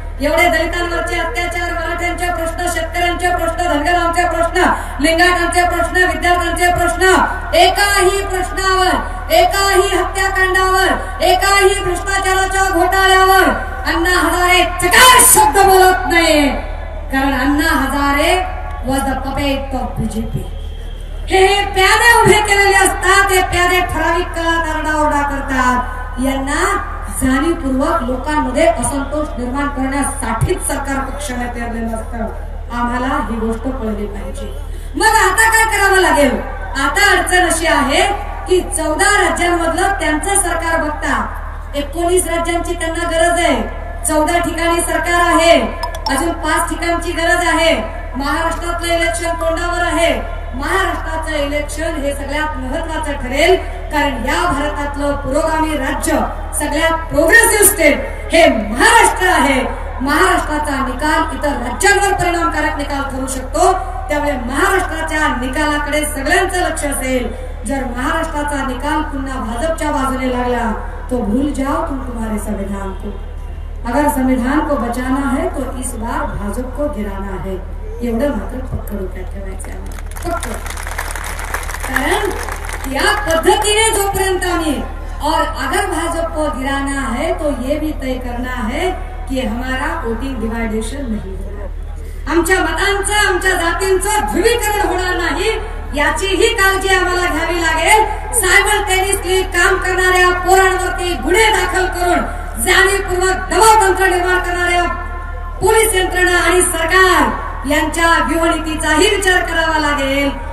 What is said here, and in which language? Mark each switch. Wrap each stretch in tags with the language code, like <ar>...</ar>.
<mr>एवढे दलितांवरचे अत्याचार, मराठ्यांचे प्रश्न, शेतकऱ्यांचे प्रश्न, धनगरांचे प्रश्न, लिंगायतांचे प्रश्न, विद्यार्थ्यांचे प्रश्न, एकाही प्रश्नावर, एकाही हत्याकांडावर, एकाही भ्रष्टाचाराच्या घोटाळ्यावर अण्णा हजारे चकार शब्द बोलत नाही। कारण</mr> <en>Anna Hazare was the puppet of BJP.</en> <mr>हे प्यादे उभे केलेले असतात। हे प्यादे ठराविक काळात आरडाओरडा करतात। यांना जाणीवपूर्वक लोकांमध्ये असंतोष निर्माण करण्यासाठीच सरकार पक्षाने तयारलेलं असतं। आम्हाला ही गोष्ट कळली पाहिजे। मग आता काय करावं लागेल? आता अडचण अशी आहे की 14 राज्यांमधलं त्यांचं सरकार बघता 19 राज्यांची त्यांना गरज आहे। 14 ठिकाणी सरकार आहे, अजून 5 ठिकाणची गरज आहे। महाराष्ट्रातलं इलेक्शन तोंडावर आहे। महाराष्ट्राचं इलेक्शन हे सगळ्यात महत्वाचं ठरेल, कारण या भारतातलं पुरोगामी राज्य, सगळ्यात प्रोग्रेसिव्ह स्टेट हे महाराष्ट्र आहे। महाराष्ट्राचा निकाल इतर राज्यांवर परिणामकारक निकाल ठरू शकतो। त्यामुळे महाराष्ट्राच्या निकालाकडे सगळ्यांचं लक्ष असेल। जर महाराष्ट्राचा निकाल पुन्हा भाजपच्या बाजूने लागला</mr> <hi>तो भूल जाओ तुम तुम्हारे संविधान को। अगर संविधान को बचाना है तो इस बार भाजप को गिराना है।</hi> <mr>एवढं मात्र पक्क डोक्यात ठेवायचं आहे। कारण या पद्धतीने जोपर्यंत आम्ही</mr> <hi>और अगर भाजपा को गिराना है तो ये भी तय करना है कि हमारा वोटिंग डिवाइडेशन नहीं</hi> <mr>होणार। आमच्या मतांचं, आमच्या जातींचं ध्रुवीकरण होणार नाही, याचीही काळजी आम्हाला घ्यावी लागेल। सायमल्टेनियसली काम करणाऱ्या पोरांवरती गुन्हे दाखल करून जाणीवपूर्वक दबाव तंत्र निर्माण करणाऱ्या पोलीस यंत्रणा आणि सरकार यांच्या व्यूहनीतीचाही विचार करावा लागेल।</mr>